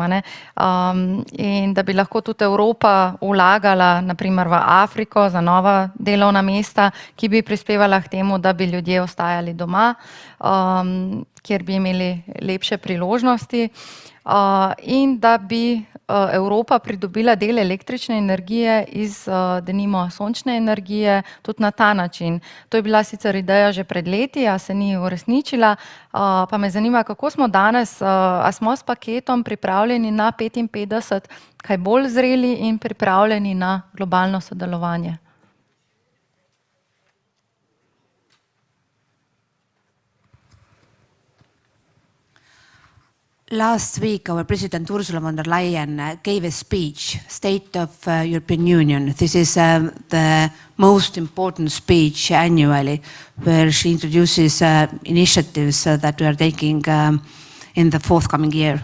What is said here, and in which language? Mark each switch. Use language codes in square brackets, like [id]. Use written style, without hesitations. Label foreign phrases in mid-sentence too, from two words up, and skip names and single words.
[sl] In da bi lahko tudi Evropa vlagala naprimer v Afriko za nova delovna mesta, ki bi prispevala k temu, da bi ljudje ostajali doma, kjer bi imeli lepše priložnosti in da bi Evropa pridobila del električne energije iz denimo sončne energije tudi na ta način. To je bila sicer ideja že pred leti, a se ni uresničila, pa me zanima, kako smo danes, a smo s paketom pripravljeni na 55, kaj bolj zreli in pripravljeni na globalno sodelovanje. [en] Last week, our President Ursula von der Leyen gave a speech, State of European Union. This is the most important speech annually, where she introduces initiatives that we are taking in the forthcoming year.